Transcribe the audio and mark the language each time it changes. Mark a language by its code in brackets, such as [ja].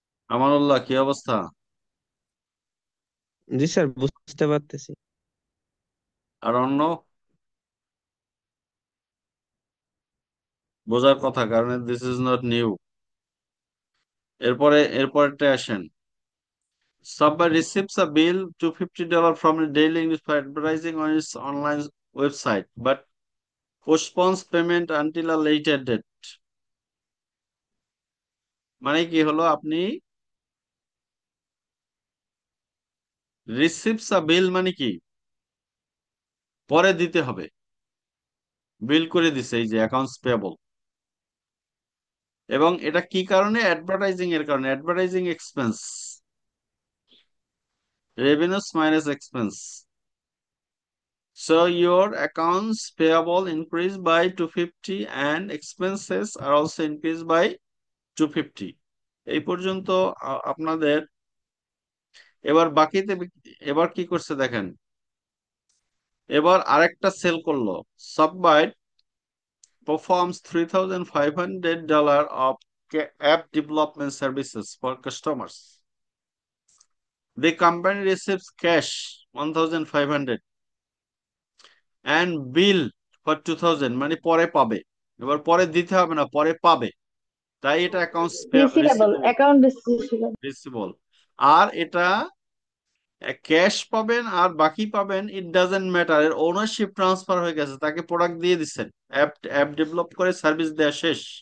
[bn] আমানুল্লাহ, কি অবস্থা? জি স্যার, বুঝতে পারতেছি। আর অন্য বোঝার কথা, কারণ [en] This is not new. [bn] এরপরটা আসেন। [en] Subway receives a bill $250 from a daily English for advertising on its online website, but postpones payment until a later date. [bn] মানে কি হলো, আপনি রিসিভস আ বিল মানে কি পরে দিতে হবে, বিল করে দিছে, এই যে অ্যাকাউন্টস পেয়েবল। এবং এটা কি কারণে? অ্যাডভার্টাইজিং এর কারণে। Advertising expense, revenues minus expense. [en] So your accounts payable increased by 250 and expenses are also increased by 250. [bn] এই পর্যন্ত আপনাদের। এবার বাকিতে এবার কি করছে দেখেন, এবার আরেকটা সেল করলো। [en] Subbyte performs $3,500 of app development services for customers. The company receives cash 1,500 and bill for 2,000, [bn] মানে পরে পাবে। এবার পরে দিতে হবে না, পরে পাবে, তাই এটা accounts receivable, receivable. Account receivable. Receivable. আর এটা ক্যাশ পাবেন আর বাকি পাবেন, [en] it doesn't matter, [bn] এর ওনারশিপ ট্রান্সফার হয়ে গেছে, তাকে প্রোডাক্ট দিয়ে দিচ্ছেন, অ্যাপ অ্যাপ ডেভেলপ করে সার্ভিস দেওয়া শেষ।